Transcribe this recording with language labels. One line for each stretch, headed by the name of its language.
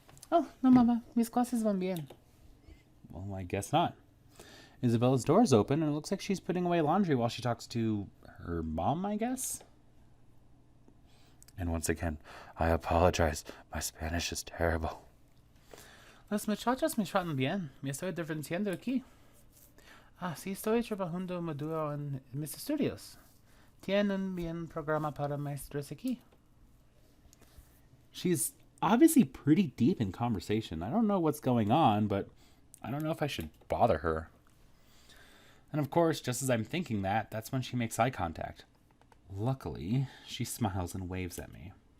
English: Oh, no, Mama.
Spanish: Mis clases van bien.
English: Well, I guess not. Isabella's door's open, and it looks like she's putting away laundry while she talks to her mom, I guess? And once again, I apologize. My Spanish is terrible.
Spanish: Los muchachos me tratan bien. Me estoy divirtiendo aquí. Ah, sí, estoy trabajando muy duro en mis estudios. Tienen bien programa para maestros aquí.
English: She's obviously pretty deep in conversation. I don't know what's going on, but I don't know if I should bother her. And of course, just as I'm thinking that, that's when she makes eye contact. Luckily, she smiles and waves at me.